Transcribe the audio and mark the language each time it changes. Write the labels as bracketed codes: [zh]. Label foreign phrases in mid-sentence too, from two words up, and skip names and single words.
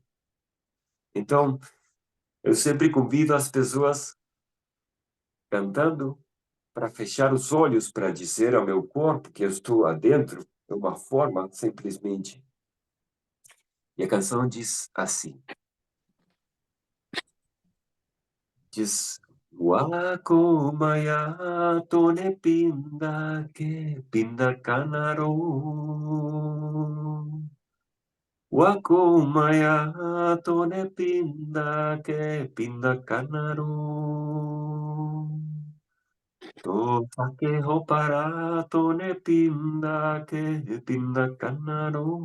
[pt] Então, eu sempre convido as pessoas cantando para fechar os olhos, para dizer ao meu corpo que eu estou adentro, de uma forma simplesmente. E a canção diz assim, diz [ywn] Wako maya tone pinda ke pinda kanaro. Wako maya tone pinda ke pinda kanaro. To take hopara tone pinda ke pinda kanaro.